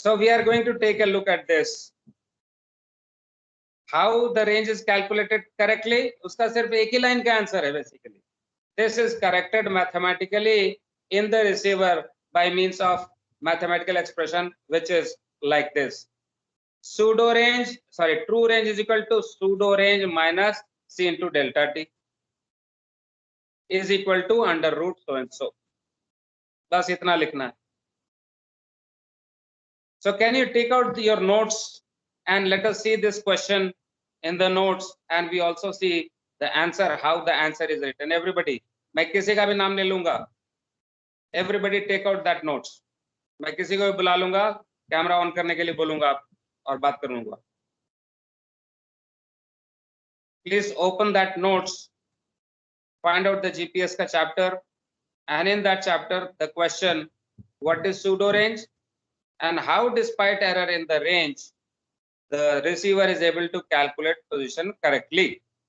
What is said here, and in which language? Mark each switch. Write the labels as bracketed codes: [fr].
[en] So we are going to take a look at this. How the range is calculated correctly? [hi] उसका सिर्फ एक ही line का answer है basically. [en] This is corrected mathematically in the receiver by means of mathematical expression, which is like this. Pseudo range, sorry, true range is equal to pseudo range minus C into delta T is equal to under root so and so. [hi] बस इतना लिखना है. [en] So can you take out your notes and let us see this question in the notes, and we also see the answer, how the answer is written. [hi] Everybody, मैं किसी का भी नाम ले लूंगा. [en] Everybody take out that notes. [hi] मैं किसी को भी बुला लूंगा, कैमरा ऑन करने के लिए बोलूंगा और बात करूंगा. [en] Please open that notes, find out the GPS का chapter, and in that chapter the question, what is pseudo range and how despite error in the range the receiver is able to calculate position correctly.